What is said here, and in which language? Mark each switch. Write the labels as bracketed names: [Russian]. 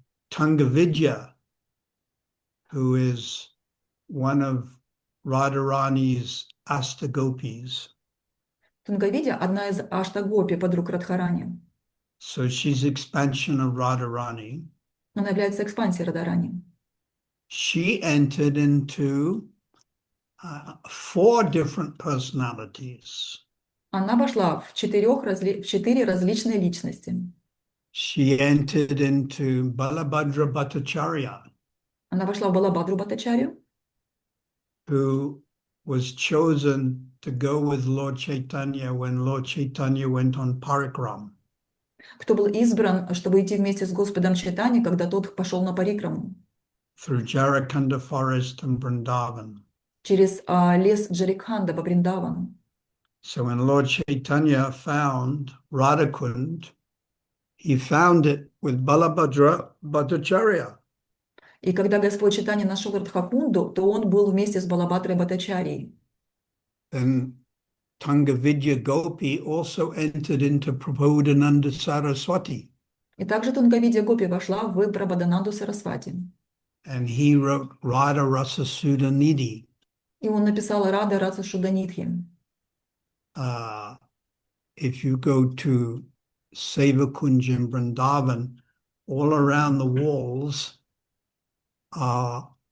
[English] Tungavidya, who is one of Radharani's Astagopis. [Russian] Тунгавидя — одна из аштагопи, подруг Радхарани. [English] So she's expansion of Radharani. [Russian] Она является экспансией Радарани. [English] She entered into 4 different personalities. [Russian] Она вошла в четыре различные личности. [English] She entered into Balabhadra Bhattacharya, [Russian] Она вошла в Балабадру Бхаттачарью, [English] who was chosen to go with Lord Chaitanya when Lord Chaitanya went on parikram. [Russian] кто был избран, чтобы идти вместе с Господом Чайтаньей, когда тот пошел на парикраму [English] Through Jarakanda forest and Vrindavan. [Russian] через лес Джарикханда во Вриндавану. [English] So when Lord Chaitanya found Radhakund, he found it with Balabhadra Bhattacharya. [Russian] И когда Господь Чайтанья нашел Радхакунду, то он был вместе с Балабадрой Бхаттачарьей. [English] Then Tungavidya Gopi also entered into Prabodhananda Saraswati. [Russian] И также Тунгавидья Гопи вошла в Прабодананду Сарасвати. [English] And he wrote Radha Rasa Sudhanidhi. [Russian] И он написал Рада Раса Шуданидхи. [English] If you go to Sevakunj in Vrindavan, all around the walls are